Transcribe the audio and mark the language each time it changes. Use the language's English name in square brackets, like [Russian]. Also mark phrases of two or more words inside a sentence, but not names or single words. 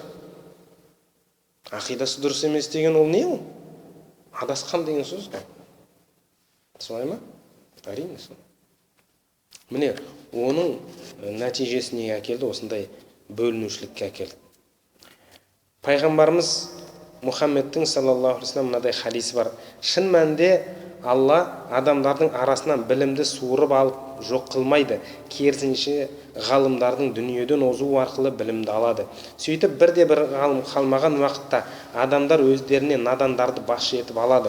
[Kazakh] Ақидасы дұрыс емес деген ол не ол? Адасқан деген сөз ғой. Солай ма? Әрине солай. Міне, оның нәтижесіне әкелді, осындай бөлінушілікке әкелді. Пайғамбарымыз Мұхаммедтің [Arabic] صلى الله عليه وسلم [Kazakh] мынадай хадисі бар. Шын мәнінде Алла адамдардың арасынан білімді суырып алып жоқ қылмайды. Керісінше ғалымдардың дүниеден озуы арқылы білімді алады. Сөйтіп бірде-бір ғалым қалмаған уақытта адамдар өздеріне надандарды басшы етіп алады.